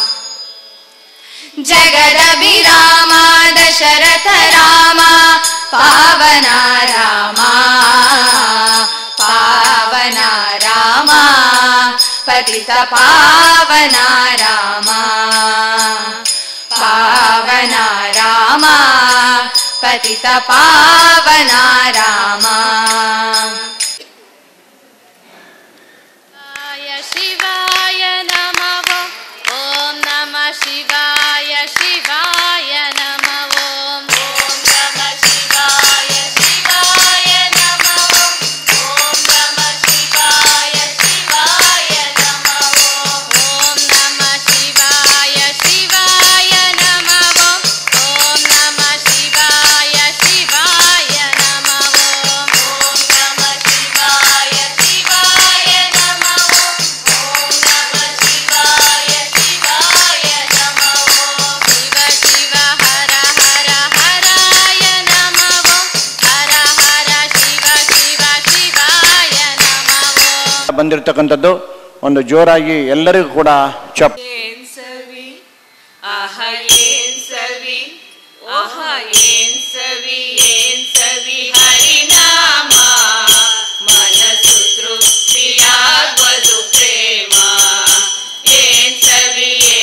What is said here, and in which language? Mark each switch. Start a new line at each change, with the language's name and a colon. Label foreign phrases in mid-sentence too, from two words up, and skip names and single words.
Sanskrit: जगद विराम दशरथ राम पावन राम पावन राम पतित पावन राम पावन राम पतित पावन राम शिवाय नमः ओं नमः शिवाय शिवाय नमः ओं नमः शिवाय शिवाय नमः ओं नमः शिवाय शिवाय नमः ओं नमः शिवाय शिवाय नमः ओं नमः शिवाय शिवाय नमः ओं नमः शिवाय शिवाय नमः ओं नमः शिवाय शिवाय नमः शिव शिव हर हर हराय नमः हर हर शिव शिव शिवाय नमः
Kannada: ಬಂದಿರತಕ್ಕಂಥದ್ದು ಒಂದು ಜೋರಾಗಿ ಎಲ್ಲರಿಗೂ ಕೂಡ ಚಪ್ ಏನ್ ಸವಿ ಆಹ ಏನ್ ಸವಿ ಆಹ ಏನ್ ಸವಿ ಹರಿನಾಮ ಮನಸ್ಸು ತೃಪ್ತಿಯಾಗುವುದು ಪ್ರೇಮ ಏನ್ ಸವಿ